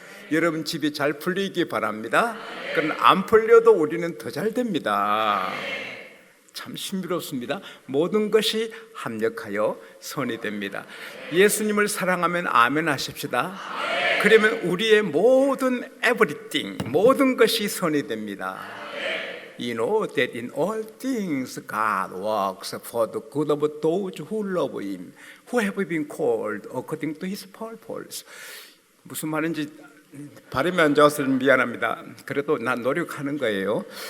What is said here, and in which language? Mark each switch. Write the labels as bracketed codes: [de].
[ko] 여러분 집이 잘 풀리기 바랍니다. 그러나 안 풀려도 우리는 더 잘 됩니다. 참 신비롭습니다. 모든 것이 합력하여 선이 됩니다. 예수님을 사랑하면 아멘 하십시다. 그러면 우리의 모든 everything, 모든 것이 선이 됩니다. [en] You know that in all things God works for the good of those who love Him, who have been called according to His purpose. [ko] 무슨 말인지 발음이 안 좋아서 미안합니다. 그래도 난 노력하는 거예요.